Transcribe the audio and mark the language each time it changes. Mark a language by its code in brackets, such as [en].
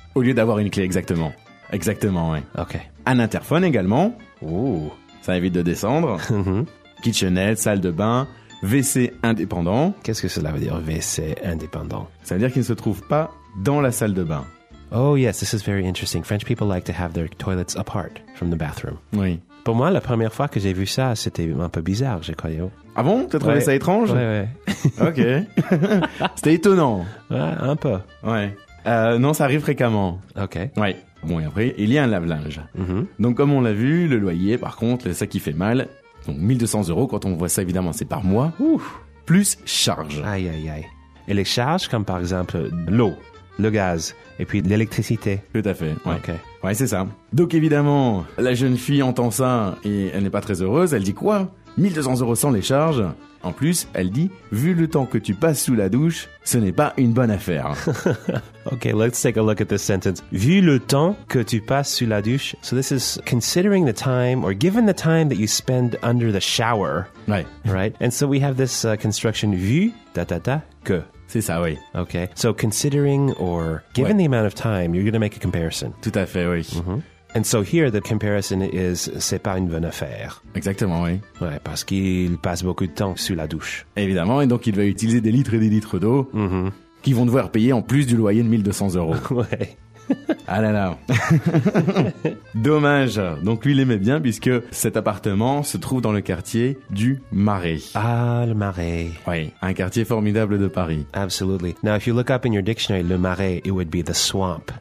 [fr] Au lieu d'avoir une clé, exactement. Exactement, oui. [en] OK. [fr] Un interphone également. Ooh. Ça évite de descendre. Kitchenette, salle de bain, WC indépendant. Qu'est-ce que cela veut dire, WC indépendant? Ça veut dire qu'il ne se trouve pas dans la salle de bain. [en] Oh yes, this is very interesting. French people like to have their toilets apart from the bathroom. [fr] Oui. Pour moi, la première fois que j'ai vu ça, c'était un peu bizarre, je croyais. Ah bon? T'as trouvé ça étrange? Ouais. Ok. C'était étonnant. Ouais, un peu. Ouais. Non, ça arrive fréquemment. [en] Ok. [fr] Ouais. Bon, et après, il y a un lave-linge. Mm-hmm. Donc, comme on l'a vu, le loyer, par contre, c'est ça qui fait mal. Donc, 1 200 euros, quand on voit ça, évidemment, c'est par mois. Ouf. Plus charges. Aïe, aïe, aïe. Et les charges, comme par exemple l'eau, le gaz et puis l'électricité. Tout à fait, ouais. [en] Ok. [fr] Ouais, c'est ça. Donc évidemment, la jeune fille entend ça et elle n'est pas très heureuse. Elle dit quoi? 1200 euros sans les charges. En plus, elle dit, vu le temps que tu passes sous la douche, ce n'est pas une bonne affaire. [en] Ok, let's take a look at this sentence. [fr] Vu le temps que tu passes sous la douche. [en] So this is considering the time or given the time that you spend under the shower. Right. Right. And so we have this construction vu, que. [fr] C'est ça, oui. [en] OK. So, considering or given the amount of time, you're going to make a comparison. [fr] Tout à fait, oui. [en] Mm-hmm. And so here, the comparison is, [fr] c'est pas une bonne affaire. Exactement, oui. Ouais, parce qu'il passe beaucoup de temps sous la douche. Évidemment, et donc il va utiliser des litres et des litres d'eau mm-hmm. qu'ils vont devoir payer en plus du loyer de 1200 euros. Ouais. Ah là là. Dommage. Donc lui, il aimait bien puisque cet appartement se trouve dans le quartier du Marais. Ah, le Marais. Oui, un quartier formidable de Paris. [en] Absolutely. Now, if you look up in your dictionary, le Marais, it would be the swamp.